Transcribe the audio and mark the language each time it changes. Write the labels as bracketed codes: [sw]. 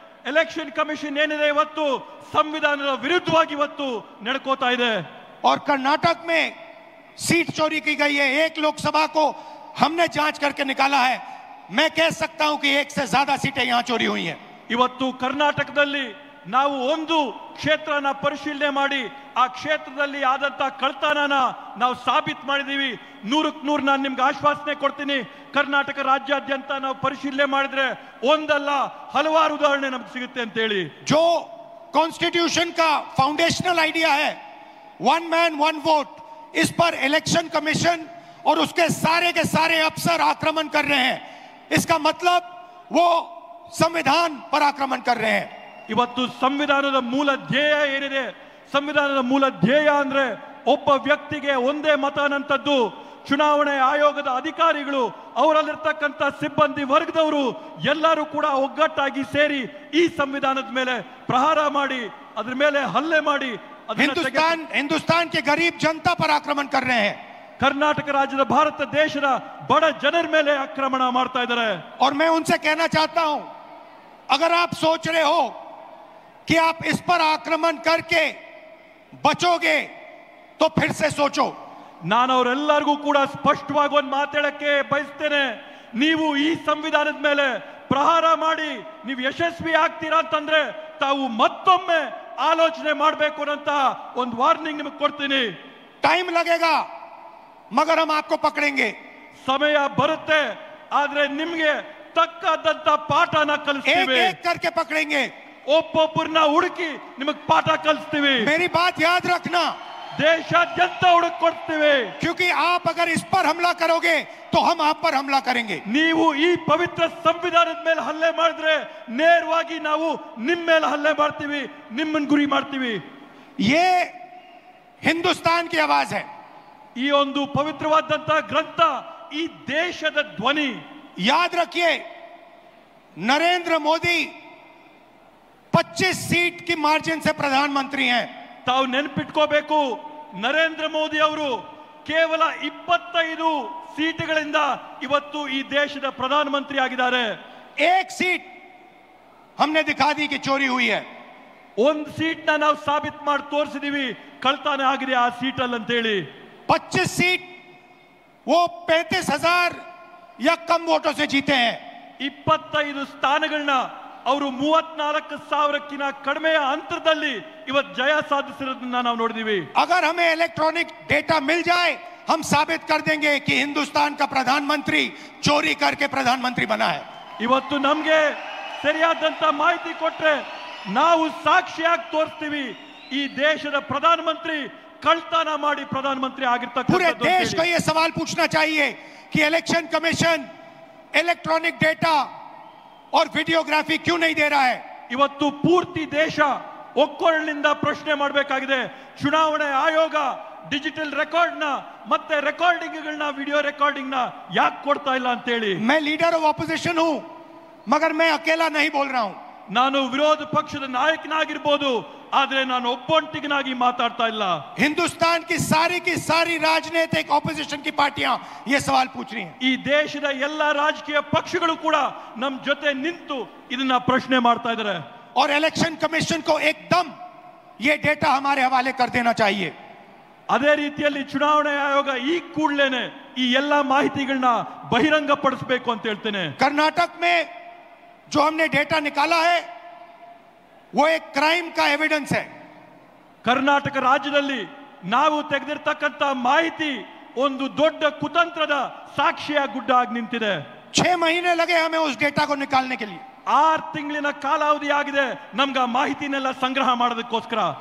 [kn] Election commission ಏನಿದೆ ಇವತ್ತು ಸಂವಿಧಾನದ ವಿರುದ್ಧವಾಗಿ ಇವತ್ತು ನಡ್ಕೋತಾ ಇದೆ. [hi] और कर्नाटक में सीट चोरी की गई है. एक लोकसभा को हमने जांच करके निकाला है. मैं कह सकता हूं कि एक से ज्यादा सीटें यहां चोरी हुई हैं. [kn] ಇವತ್ತು ಕರ್ನಾಟಕದಲ್ಲಿ ನಾವು ಒಂದು ಕ್ಷೇತ್ರನ ಪರಿಶೀಲನೆ ಮಾಡಿ ಆ ಕ್ಷೇತ್ರದಲ್ಲಿ ಆದಂತ ಕಳ್ತನನ ನಾವು ಸಾಬೀತು ಮಾಡಿದೀವಿ. 100ಕ್ಕೆ 100 ನಾನು ನಿಮ್ಗೆ ಆಶ್ವಾಸನೆ ಕೊಡ್ತೀನಿ. ಕರ್ನಾಟಕ ರಾಜ್ಯಾದ್ಯಂತ ನಾವು ಪರಿಶೀಲನೆ ಮಾಡಿದ್ರೆ ಒಂದಲ್ಲ ಹಲವಾರು ಉದಾಹರಣೆ ನಮ್ಗೆ ಸಿಗುತ್ತೆ ಅಂತ ಹೇಳಿ. [hi] जो कॉन्स्टिट्यूशन का फाउंडेशनल आइडिया है, वन मैन वन वोट, इस पर इलेक्शन कमीशन और उसके के सारे अफसर आक्रमण कर रहे हैं. इसका मतलब वो संविधान पर आक्रमण कर रहे हैं. [kn] ಇವತ್ತು ಸಂವಿಧಾನದ ಮೂಲ ಧ್ಯೇಯ ಏನಿದೆ, ಸಂವಿಧಾನದ ಮೂಲ ಧ್ಯೇಯ ಅಂದ್ರೆ ಒಬ್ಬ ವ್ಯಕ್ತಿಗೆ ಒಂದೇ ಮತ ಅನ್ನಂಥದ್ದು. ಚುನಾವಣೆ ಆಯೋಗದ ಅಧಿಕಾರಿಗಳು, ಅವರಲ್ಲಿರ್ತಕ್ಕಂಥ ಸಿಬ್ಬಂದಿ ವರ್ಗದವರು ಎಲ್ಲರೂ ಕೂಡ ಒಗ್ಗಟ್ಟಾಗಿ ಸೇರಿ ಈ ಸಂವಿಧಾನದ ಮೇಲೆ ಪ್ರಹಾರ ಮಾಡಿ ಅದ್ರ ಮೇಲೆ ಹಲ್ಲೆ ಮಾಡಿ [hi] हिंदुस्तान के गरीब जनता पर आक्रमण कर रहे हैं. [kn] ಕರ್ನಾಟಕ ರಾಜ್ಯದ ಭಾರತ ದೇಶದ ಬಡ ಜನರ ಮೇಲೆ ಆಕ್ರಮಣ ಮಾಡ್ತಾ ಇದ್ದಾರೆ. [hi] और मैं उनसे कहना चाहता हूं, अगर आप सोच रहे हो कि आप इस पर आक्रमण करके बचोगे तो फिर से सोचो. [kn] ನಾನು ಅವರೆಲ್ಲರಿಗೂ ಕೂಡ ಸ್ಪಷ್ಟವಾಗಿ ಒಂದು ಮಾತಾಡಕ್ಕೆ ಬಯಸ್ತೇನೆ. ನೀವು ಈ ಸಂವಿಧಾನದ ಮೇಲೆ ಪ್ರಹಾರ ಮಾಡಿ ನೀವು ಯಶಸ್ವಿ ಆಗ್ತೀರಾ ಅಂತಂದ್ರೆ ತಾವು ಮತ್ತೊಮ್ಮೆ ಆಲೋಚನೆ ಮಾಡಬೇಕು ಅಂತ ಒಂದು ವಾರ್ನಿಂಗ್ ನಿಮಗೆ ಕೊಡ್ತೀನಿ. [hi] टाइम लगेगा मगर हम आपको पकड़ेंगे. [kn] ಸಮಯ ಬರುತ್ತೆ, ಆದ್ರೆ ನಿಮ್ಗೆ ತಕ್ಕದಂತ ಪಾಠನ ಕಲಿಸ್ತೀವಿ. [hi] एक करके पकड़ेंगे. [kn] ಒಬ್ಬೊಬ್ಬರನ್ನ ಹುಡುಕಿ ನಿಮಗೆ ಪಾಠ ಕಲಿಸ್ತೀವಿ. [hi] मेरी बात याद रखना, [kn] ದೇಶಾದ್ಯಂತ ಹುಡುಕ್ ಕೊಡ್ತೀವಿ. [hi] क्योंकि आप अगर इस पर हमला करोगे तो हम आप पर हमला करेंगे. [kn] ನೀವು ಈ ಪವಿತ್ರ ಸಂವಿಧಾನದ ಮೇಲೆ ಹಲ್ಲೆ ಮಾಡಿದ್ರೆ ನೇರವಾಗಿ ನಾವು ನಿಮ್ಮ ಮೇಲೆ ಹಲ್ಲೆ ಮಾಡ್ತೀವಿ, ನಿಮ್ಮನ್ನ ಗುರಿ ಮಾಡ್ತೀವಿ. [hi] ये हिंदुस्तान की आवाज है. [kn] ಈ ಒಂದು ಪವಿತ್ರವಾದಂತ ಗ್ರಂಥ ಈ ದೇಶದ ಧ್ವನಿ. [hi] याद रखिए, नरेंद्र मोदी 25 सीट की मार्जिन से प्रधानमंत्री हैं. [kn] ತಾವು ನೆನಪಿಟ್ಕೋಬೇಕು, ನರೇಂದ್ರ ಮೋದಿ ಅವರು ಕೇವಲ 25 ಸೀಟುಗಳಿಂದ ಇವತ್ತು ಈ ದೇಶದ ಪ್ರಧಾನಮಂತ್ರಿ ಆಗಿದ್ದಾರೆ. [hi] एक सीट हमने दिखा दी कि चोरी हुई है. [kn] ಒಂದು ಸೀಟ್ ನಾವು ಸಾಬೀತು ಮಾಡಿ ತೋರಿಸಿದೀವಿ ಕಳ್ತನ ಆಗಿದೆ ಆ ಸೀಟಲ್ಲಿ ಅಂತ ಹೇಳಿ. [hi] 25 सीट वो 35,000 या कम वोटों से जीते हैं. [kn] 25 ಸ್ಥಾನಗಳನ್ನ ಅವರು 34,000ಕ್ಕಿಂತ ಕಡಿಮೆಯ ಅಂತರದಲ್ಲಿ ಇವತ್ತು ಜಯ ಸಾಧಿಸಿರೋದನ್ನ ನಾವು ನೋಡಿದೀವಿ. [hi] अगर हमें इलेक्ट्रॉनिक डेटा मिल जाए, हम साबित कर देंगे कि हिंदुस्तान का प्रधानमंत्री चोरी करके प्रधानमंत्री बना है. [kn] ಇವತ್ತು ನಮ್ಗೆ ಸರಿಯಾದಂತ ಮಾಹಿತಿ ಕೊಟ್ರೆ ನಾವು ಸಾಕ್ಷಿಯಾಗಿ ತೋರಿಸ್ತೀವಿ ಈ ದೇಶದ ಪ್ರಧಾನಮಂತ್ರಿ ಕಳ್ತನ ಮಾಡಿ ಪ್ರಧಾನಮಂತ್ರಿ ಆಗಿರ್ತಕ್ಕಂಥ. [hi] पूरे देश को यह सवाल पूछना चाहिए कि इलेक्शन कमीशन इलेक्ट्रॉनिक डेटा और वीडियोग्राफी क्यों नहीं दे रहा है. [kn] ಇವತ್ತು ಪೂರ್ತಿ ದೇಶ ಒಕ್ಕೊರಳಿನಿಂದ ಪ್ರಶ್ನೆ ಮಾಡಬೇಕಾಗಿದೆ. ಚುನಾವಣೆ ಆಯೋಗ ಡಿಜಿಟಲ್ ರೆಕಾರ್ಡ್ ನ ಮತ್ತೆ ರೆಕಾರ್ಡಿಂಗ್ಗಳನ್ನ, ವಿಡಿಯೋ ರೆಕಾರ್ಡಿಂಗ್ ನ ಯಾಕೆ ಕೊಡ್ತಾ ಇಲ್ಲ ಅಂತ ಹೇಳಿ. [hi] मैं लीडर ऑफ ऑपोजिशन हूं मगर मैं अकेला नहीं बोल रहा हूं. [kn] ನಾನು ವಿರೋಧ ಪಕ್ಷದ ನಾಯಕನಾಗಿರ್ಬೋದು, ಆದ್ರೆ ನಾನು ಒಬ್ಬೊಂಟಿಗನಾಗಿ ಮಾತಾಡ್ತಾ ಇಲ್ಲ. [hi] हिंदुस्तान की सारी राजनीतिक ऑपोजिशन की पार्टियां ये सवाल पूछ रही हैं. [kn] ಈ ದೇಶದ ಎಲ್ಲ ರಾಜಕೀಯ ಪಕ್ಷಗಳು ಕೂಡ ನಮ್ಮ ಜೊತೆ ನಿಂತು ಇದನ್ನ ಪ್ರಶ್ನೆ ಮಾಡ್ತಾ ಇದ್ದಾರೆ. [hi] और इलेक्शन कमीशन को एकदम ये डेटा हमारे हवाले कर देना चाहिए. [kn] ಅದೇ ರೀತಿಯಲ್ಲಿ ಚುನಾವಣಾ ಆಯೋಗ ಈ ಕೂಡಲೇನೆ ಈ ಎಲ್ಲ ಮಾಹಿತಿಗಳನ್ನ ಬಹಿರಂಗ ಪಡಿಸಬೇಕು ಅಂತ ಹೇಳ್ತೇನೆ. [hi] कर्नाटक में जो हमने डेटा निकाला है वो एक क्राइम का एविडेंस है. [kn] ಕರ್ನಾಟಕ ರಾಜ್ಯದಲ್ಲಿ ನಾವು ತೆಗೆದಿರ್ತಕ್ಕಂಥ ಮಾಹಿತಿ ಒಂದು ದೊಡ್ಡ ಕುತಂತ್ರದ ಸಾಕ್ಷಿಯ ಗುಡ್ಡ ಆಗಿ ನಿಂತಿದೆ. [hi] 6 महीने लगे हमें उस डेटा को निकालने के लिए. [kn] 6 ತಿಂಗಳಿನ ಕಾಲಾವಧಿ ಆಗಿದೆ ನಮ್ಗೆ ಆ ಮಾಹಿತಿನೆಲ್ಲ ಸಂಗ್ರಹ ಮಾಡೋದಕ್ಕೋಸ್ಕರ.